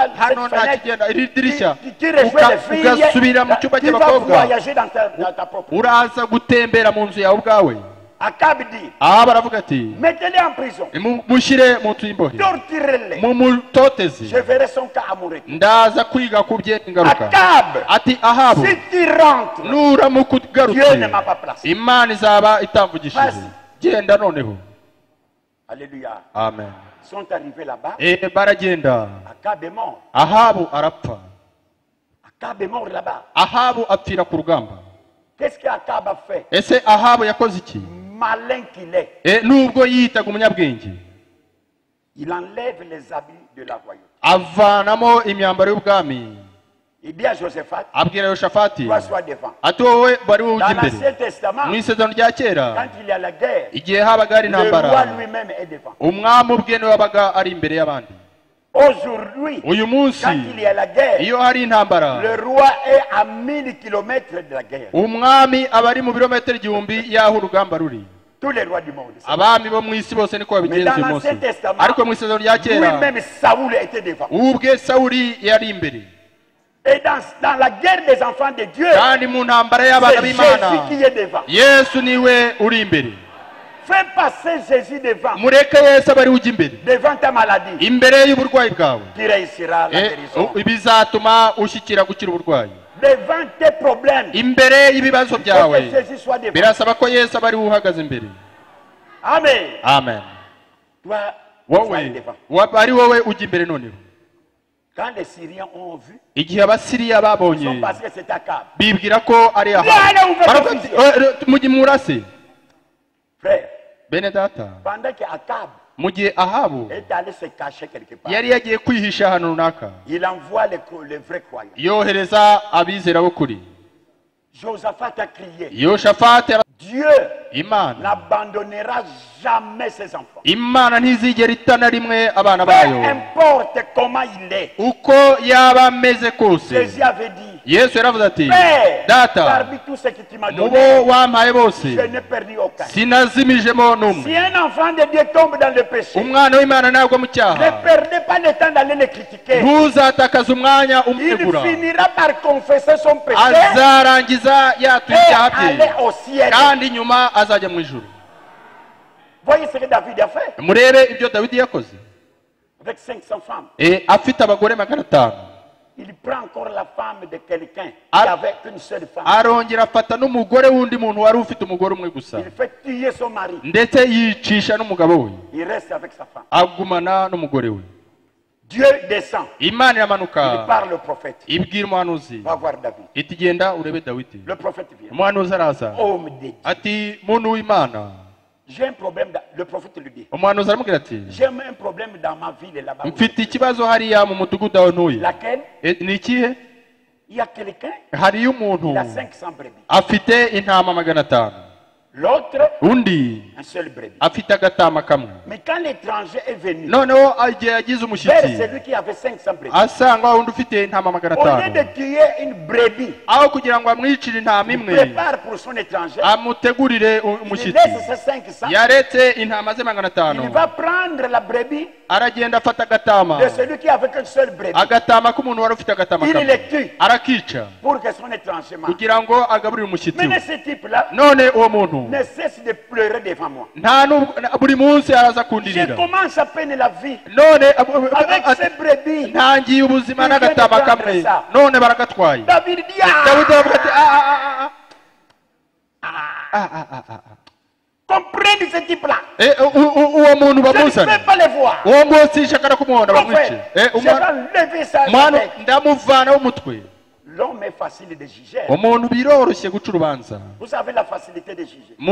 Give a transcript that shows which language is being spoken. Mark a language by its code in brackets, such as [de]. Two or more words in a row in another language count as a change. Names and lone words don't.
[rw] hano [fr] Cette [rw] nta [fr] fenêtre, [rw] kigenda iri dirishya [fr] tu rejoins les filles. [rw] ugasubira mu cyumba [fr] Tu vas [rw] cy'abakobwa [fr] voyager dans ta propre. [rw] uraza gutembera mu nzu yawe ubwawe [fr] Akab dit, [rw] aha baravuga ati [fr] mettez-les en prison. [rw] mushyire mu nzu y'imbohe [fr] Torturez-les. [rw] mumutoteze [fr] Je verrai son cas à mon retour. [rw] ndaza kwiga ku by'ingaruka [fr] Akab, [rw] ati ahabu [fr] si tu rentres, [rw] nuramuka [fr] Dieu ne [rw] ugarutse [fr] m'a pas placé. [rw] imana izaba itamvugishije genda noneho [fr] Alléluia. [rw] amen [fr] Ils sont arrivés là-bas. [rw] baragenda [fr] Akab est mort. [rw] ahabu arapfa [fr] Akab est mort là-bas. [rw] ahabu apfira ku rugamba [fr] Qu'est-ce qu'Akab a fait? [rw] ese ahabu yakoze iki [fr] Malin qu'il est. [rw] nubwo yiyitaga umunyabwenge [fr] Il enlève les habits de la royauté. [rw] avanamo imyambaro y'ubwami [fr] Il dit à Josaphat, [rw] abwira yoshafati [fr] toi sois devant. [rw] ati wowe bari wowe [fr] Dans [rw] ujya imbere [fr] l'Ancien Testament, [rw] mu isezerano rya kera [fr] quand il y a la guerre, [rw] igihe habaga hari [fr] le roi [rw] intambara [fr] lui-même est devant. [rw] umwami ubwe niwe wabaga ari imbere y'abandi [fr] Aujourd'hui, [rw] uyu munsi [fr] quand il y a la guerre, [rw] iyo hari intambara [fr] le roi est à 1000 km de la guerre. [rw] umwami aba ari mu birometero igihumbi y'aho urugamba ruri [fr] Tous les rois du monde. [rw] abami bo mu isi bose niko babigenza uyu munsi ariko mu isezerano rya kera [fr] Lui-même, Saoul était devant. [rw] ubwe sawuli yari imbere [fr] Et dans la guerre des enfants de Dieu, [rw] kandi mu ntambara y'abana [fr] c'est [rw] b'imana [fr] Jésus qui est devant. [rw] yesu niwe uri imbere [fr] Fais passer Jésus devant. [rw] mureke yesu aba ari ujya imbere [fr] Devant ta maladie. [rw] imbere y'uburwayi bwawe [fr] Tu réussiras la guérison. [rw] bizatuma ushyikira gukira uburwayi [fr] Devant tes problèmes. [rw] imbere y'ibibazo [fr] Il faut [rw] byawe [fr] que Jésus soit devant. [rw] birasaba ko yesu aba ari we uhagaze imbere [fr] Amen. [rw] amen [fr] Toi, sois [rw] wowe [fr] devant. [rw] ari wowe ujya imbere noneho [fr] Quand les Syriens ont vu, [rw] igihe abasiriya [fr] ils [rw] babonye [fr] ont pensé que c'était Akab. [rw] bibwira ko ari aha [fr] Allez, ouvre [rw] baravuga [fr] ton [rw] ati mujye murase [fr] Frère, [rw] bene data [fr] pendant que Akab [rw] mu gihe ahabu [fr] est allé se cacher quelque part, [rw] yari yagiye kwihisha ahantu runaka [fr] il envoie les vrais croyants. [rw] yohereza abizera b'ukuri [fr] Josaphat a crié, [rw] yoshafati [fr] Dieu [rw] imana [fr] n'abandonnera jamais ses enfants. [rw] imana ntizigera itana rimwe abana [fr] Peu [rw] bayo [fr] importe comment il est. [rw] uko yaba ameze kose [fr] Jésus avait dit, [rw] yesu yaravuze ati [fr] Père, [rw] data [fr] parmi tous ceux que tu m'as [rw] mu [fr] donné, [rw] bo wampaye bose [fr] je n'ai perdu aucun. [rw] sinazimijemo n'umwe [fr] Si un enfant de Dieu tombe dans le péché, [rw] umwana w'imana nagwa mu [fr] ne [rw] cyaha [fr] perdez pas le temps d'aller le critiquer. [rw] ntuzatakaze umwanya [fr] Il [rw] umwegura [fr] finira par confesser son péché [rw] azarangiza yatuye [fr] et [rw] ibyaha bye [fr] aller au ciel. [rw] kandi nyuma azajya mu ijuru [fr] Voyez ce que David a fait [rw] murebe ibyo dawidi yakoze [fr] avec 500 femmes. [rw] afite abagore 500 [fr] Il prend encore la femme de quelqu'un qui Ar- avait une seule femme. [rw] arongera afata n'umugore w'undi muntu wari ufite umugore umwe gusa [fr] Il fait tuer son mari. [rw] ndetse yicisha n'umugabo we [fr] Il reste avec sa femme. [rw] agumana n'umugore we [fr] Dieu descend. [rw] imana [fr] Il [rw] iramanuka [fr] parle au prophète. [rw] ibwira umuhanuzi [fr] Va voir David. [rw] iti genda urebe dawidi [fr] Le prophète vient. [rw] umuhanuzi araza [fr] Homme de Dieu. [rw] ati muntu w'imana [fr] J'ai un problème. Le prophète lui dit. [rw] umuhanuzi aramubwira ati [fr] J'ai un problème dans ma ville là-bas. [rw] mfite ikibazo hariya mu mudugudu aho ntuye [fr] Laquelle? [rw] ni ikihe [fr] Il y a quelqu'un. [rw] hariyo umuntu [fr] Il a 500 brebis. [rw] afite intama 500 [fr] L'autre, [rw] undi [fr] un seul brebis. [rw] afite agatama kamwe [fr] Mais quand l'étranger est venu [rw] noneho igihe yagize [fr] vers [rw] umushyitsi [fr] celui qui avait 500 brebis, [rw] asanga undi ufite intama [fr] au lieu 500 de tuer une brebis, [rw] aho kugira ngo amwicire intama [fr] il [rw] imwe [fr] prépare pour son étranger. [rw] amutegurire [fr] Il [rw] umushyitsi [fr] laisse ses 500. [rw] yaretse intama ze [fr] Il 500 va prendre la brebis [rw] aragenda afata agatama [fr] de celui qui avait qu'une seule brebis. [rw] agatama k'umuntu wari ufite agatama [fr] Il [rw] kamwe [fr] le tue [rw] arakica [fr] pour que son étranger mange. [rw] kugira ngo agaburire umushyitsi we [fr] Mais ce type-là [rw] none uwo muntu [fr] ne cesse de pleurer devant moi. [rw] nta buri munsi araza [fr] Je [rw] kundirira [fr] commence à peine la vie [rw] none [fr] avec ces brebis. [rw] ntangiye ubuzima n'agatama kamwe none baragatwaye [fr] David dit, [rw] dawidi aravuga ati [fr] comprenez prennent ce type-là. Je ne peux pas les voir. L'homme est facile de juger. Vous savez la facilité de juger.